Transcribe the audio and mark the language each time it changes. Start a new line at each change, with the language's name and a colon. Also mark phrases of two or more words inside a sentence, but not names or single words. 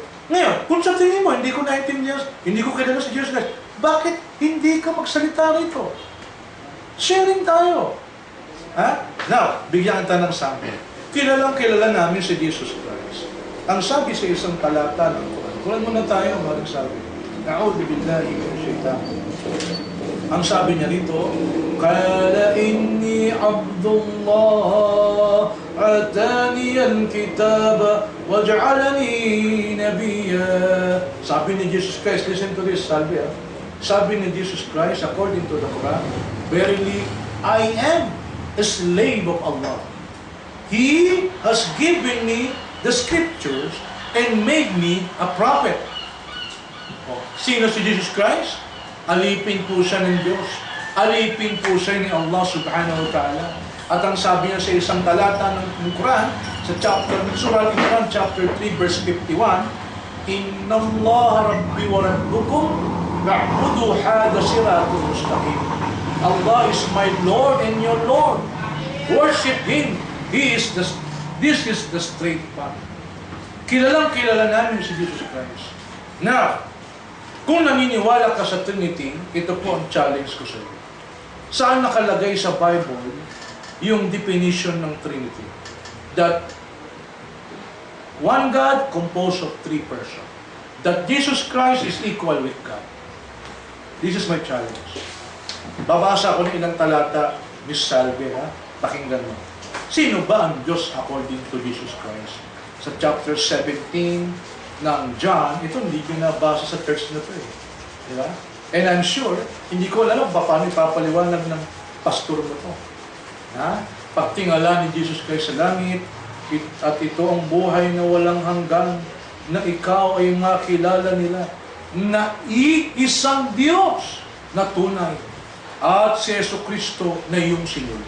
Filipino: Ngayon, kung sa tingin mo, hindi ko naintindihan, hindi ko kilala si Jesus Christ, bakit hindi ka magsalita rito? Sharing tayo. Ha? Now, bigyan kita ng sample. Kilala namin si Jesus Christ. Ang sabi sa isang talata ng Quran, kulan muna tayo, maring sabi,
Arabic: أعوذ بالله من الشيطان.
Filipino: Ang sabi niya rito,
Arabic: قال إني عبد الله آتاني الكتاب وجعلني نبيا.
Filipino: Sabi ni Jesus Christ,
English: listen to this,
Filipino: salve ha. Sabi ni
English: Jesus Christ, according to the Quran, verily, I am a slave of Allah. He has given me the scriptures and made me a prophet.
Filipino: Sino si Jesus Christ? Alipin po siya ng Diyos. Alipin po siya ni Allah
Arabic: سبحانه وتعالى.
Filipino: At ang sabi niya sa isang talata ng Quran, sa Surah Al-Imran, chapter 3, verse 51,
Arabic: إن الله ربي وربكم نعبد هذا صراط المستقيم.
English: Allah is my Lord and your Lord. Worship Him. This is the straight path.
Filipino: Kilalang kilala namin si Jesus Christ. Now, kung naniniwala ka sa Trinity, ito po ang challenge ko sa iyo. Saan nakalagay sa Bible yung definition ng Trinity?
English: That one God composed of three persons. That Jesus Christ is equal with God. This is my challenge.
Filipino: Babasa ko ng ilang talata, Miss Salve, ha? Pakinggan mo. Sino ba ang Diyos
English: according to
Filipino: Jesus Christ? Sa chapter 17 ng John, ito hindi binabasa sa church na ito eh. Diba?
English: And I'm sure,
Filipino: hindi ko alam paano ipapaliwanag ng pastor mo ito. Ha? Pagtingala ni Jesus Christ sa langit, at ito ang buhay na walang hanggan, na ikaw ay makilala nila, na iisang Diyos na tunay, at si Jesucristo na iyong sinugo.